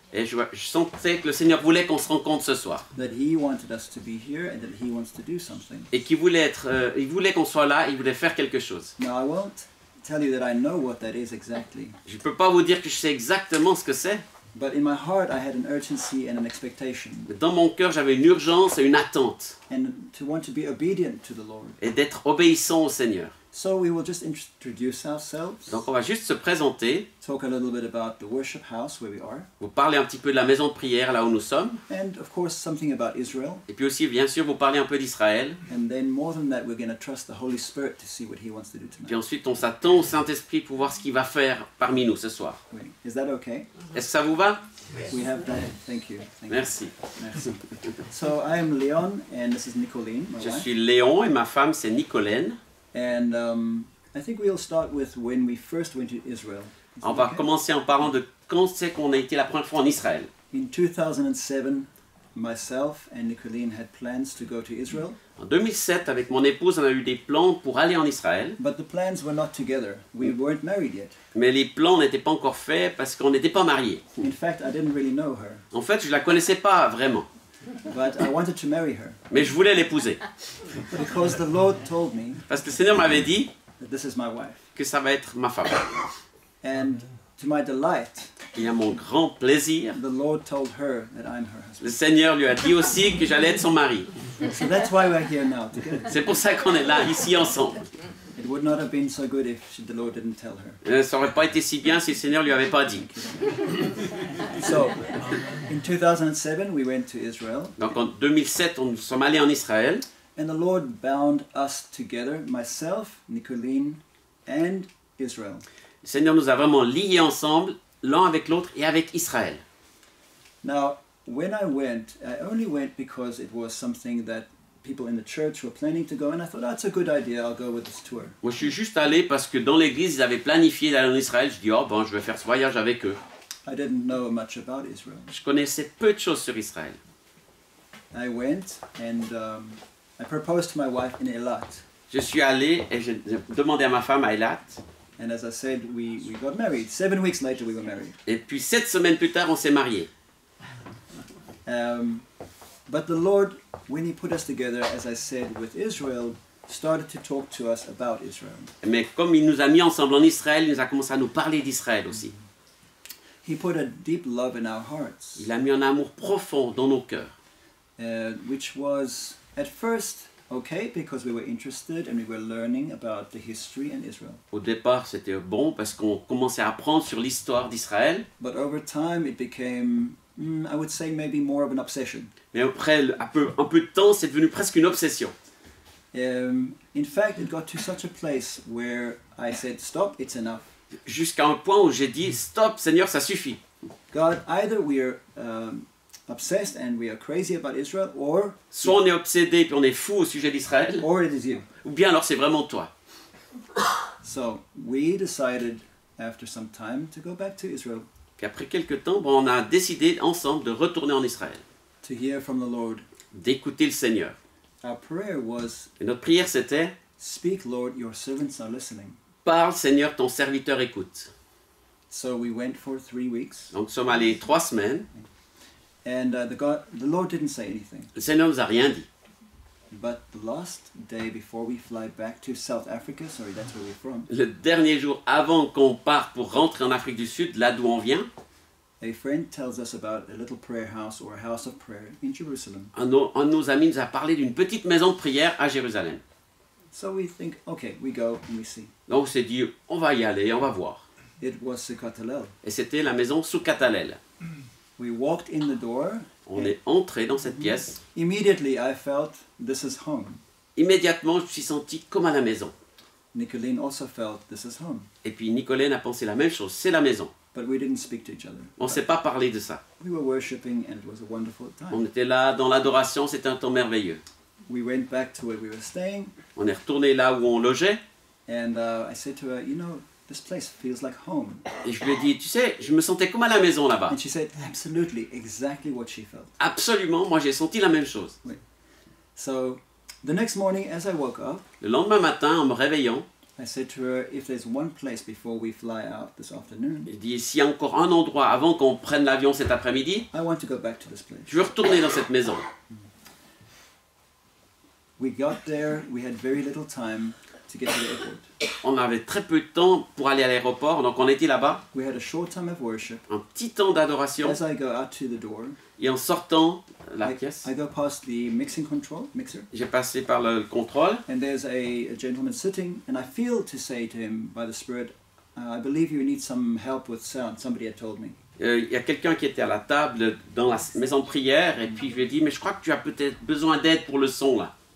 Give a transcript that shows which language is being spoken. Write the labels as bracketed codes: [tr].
[fr] Et je sentais que le Seigneur voulait qu'on se rencontre ce soir. [en] That He wanted us to be here and that He wants to do something. [fr] Et qu'il voulait il voulait qu'on soit là, il voulait faire quelque chose. [en] Now I won't tell you that I know what that is exactly. [fr] Je ne peux pas vous dire que je sais exactement ce que c'est. [en] But in my heart I had an urgency and an expectation. [fr] Dans mon cœur, j'avais une urgence et une attente. [en] And to want to be obedient to the Lord. [fr] Et d'être obéissant au Seigneur. [en] So we will just introduce ourselves. [fr] Donc on va juste se présenter. [en] Talk a little bit about the worship house where we are. [fr] Vous parler un petit peu de la maison de prière là où nous sommes. [en] And of course something about Israel. [fr] Et puis aussi bien sûr vous parler un peu d'Israël. [en] And then more than that we're going to trust the Holy Spirit to see what He wants to do tonight. [fr] Puis ensuite on s'attend au Saint-Esprit pour voir ce qu'il va faire parmi nous ce soir. [en] Wait, is that okay? [fr] Est-ce que ça vous va? [en] We have that. Thank you. [fr] Merci. Merci. [en] So I am Leon and this is Nicolene, my [fr] Je [en] wife. [fr] suis Léon et ma femme c'est Nicolène. [en] And I think we'll start with when we first went to Israel. Is [fr] On [en] that [fr] va [en] okay? [fr] commencer en parlant de quand c'est qu'on a été la première fois en Israël. [en] In 2007, myself and Nicolene had plans to go to Israel, [fr] En 2007, avec mon épouse, on a eu des plans pour aller en Israël. [en] but the plans were not together. We weren't married yet. [fr] Mais les plans n'étaient pas encore faits parce qu'on n'était pas mariés. [en] In fact, I didn't really know her, [fr] En fait, je ne la connaissais pas vraiment. [en] but I wanted to marry her [fr] Mais je voulais l'épouser. [en] because the Lord told me [fr] Parce que le Seigneur m'avait dit [en] that this is my wife. [fr] que ça va être ma femme. [en] And to my delight, [fr] Et à mon grand plaisir, [en] the Lord told her that I'm her [fr] le [en] husband. [fr] Seigneur lui a dit aussi que j'allais être son mari. [en] So that's why we're here now together. [fr] C'est pour ça qu'on est là, ici ensemble. [en] It would not have been so good if the Lord didn't tell her. [fr] Ça n'aurait pas été si bien si le Seigneur lui avait pas dit. [en] So, in 2007, we went to Israel, [fr] Donc en 2007, nous sommes allés en Israël. [en] and the Lord bound us together, myself, Nicolene, and Israel. [fr] Le Seigneur nous a vraiment liés ensemble, l'un avec l'autre et avec Israël. [en] Now, when I only went because it was something that people in the church were planning to go, and I thought, that's a good idea, I'll go with this tour. [fr] Moi, je suis juste allé parce que dans l'église, ils avaient planifié d'aller en Israël. Je dis, oh bon, je vais faire ce voyage avec eux. [en] I didn't know much about Israel. [fr] Je connaissais peu de choses sur Israël. [en] I went, and I proposed to my wife in Eilat. [fr] Je suis allé et j'ai demandé à ma femme à Eilat. [en] And as I said, we got married. 7 weeks later, we were married. [fr] Et puis 7 semaines plus tard, on s'est mariés. [en] But the Lord, when He put us together, as I said, with Israel, started to talk to us about Israel. [fr] Mais comme il nous a mis ensemble en Israël, il nous a commencé à nous parler d'Israël aussi. [en] He put a deep love in our hearts, [fr] Il a mis un amour profond dans nos cœurs. [en] which was at first okay because we were interested and we were learning about the history in Israel. [fr] Au départ, c'était bon parce qu'on commençait à apprendre sur l'histoire d'Israël. [en] But over time, it became, I would say, maybe more of an obsession. [fr] Mais après un peu de temps, c'est devenu presque une obsession. [en] In fact, it got to such a place where I said, stop, it's enough. [fr] Jusqu'à un point où j'ai dit, stop Seigneur, ça suffit. [en] God, either we are obsessed and we are crazy about Israel, or [fr] Soit on est obsédé puis on est fou au sujet d'Israël, [en] or it is you. [fr] ou bien alors c'est vraiment toi. [en] So we decided after some time to go back to Israel [fr] Puis après quelques temps, bon, on a décidé ensemble de retourner en Israël, [en] to hear from the Lord. [fr] d'écouter le Seigneur. [en] Our prayer was, [fr] Et notre prière c'était, [en] speak Lord, your servants are listening. [fr] parle Seigneur, ton serviteur écoute. [en] So we went for 3 weeks, [fr] Donc nous sommes allés 3 semaines, [en] and the Lord didn't say anything. [fr] le Seigneur nous a rien dit. [en] But the last day before we fly back to South Africa, sorry, that's where we're from, [fr] Le dernier jour avant qu'on parte pour rentrer en Afrique du Sud, là d'où on vient, [en] a friend tells us about a little prayer house or a house of prayer in Jerusalem. [fr] un de nos amis nous a parlé d'une petite maison de prière à Jérusalem. [en] So we think, okay, we go and we see. [fr] Donc on s'est dit, on va y aller, on va voir. [en] It was Sukkot Hallel. [fr] Et c'était la maison Sukkot Hallel. [en] We walked in the door. [fr] On est entré dans cette pièce. [en] Immediately I felt this is home. [fr] Immédiatement, je me suis senti comme à la maison. [en] Nicolene also felt this is home. [fr] Et puis Nicolène a pensé la même chose, c'est la maison. [en] But we didn't speak to each other. [fr] On ne s'est pas parlé de ça. [en] We were worshiping and it was a wonderful [fr] On [en] time. [fr] était là dans l'adoration, c'était un temps merveilleux. [en] We went back to where we were staying [fr] On est retourné là où on logeait. [en] and I said to her, you know, this place feels like home. [fr] Et je lui ai dit, tu sais, je me sentais comme à la maison là-bas. [en] And she said, absolutely, exactly what she felt. [fr] Absolument, moi j'ai senti la même chose. [en] So the next morning as I woke up, [fr] Le lendemain matin, en me réveillant, [en] I said to her, if there's one place before we fly out this afternoon, [fr] je dis, s'il y a encore un endroit avant qu'on prenne l'avion cet après-midi, [en] I want to go back to this place. [fr] je veux retourner dans cette maison. [en] We got there, we had very little time to get to the airport. [fr] On avait très peu de temps pour aller à l'aéroport, donc on était là-bas, [en] We had a short time of worship. [fr] un petit temps d'adoration, [en] As I go out to the door, [fr] et en sortant la pièce, [en] I go past the mixer, [fr] j'ai passé par le contrôle, [en] and there's a gentleman sitting, and I feel to say to him by the Spirit, I believe you need some help with sound, somebody had told me. [fr] il y a quelqu'un qui était à la table dans la maison de prière, et puis je lui ai dit, mais je crois que tu as peut-être besoin d'aide pour le son là.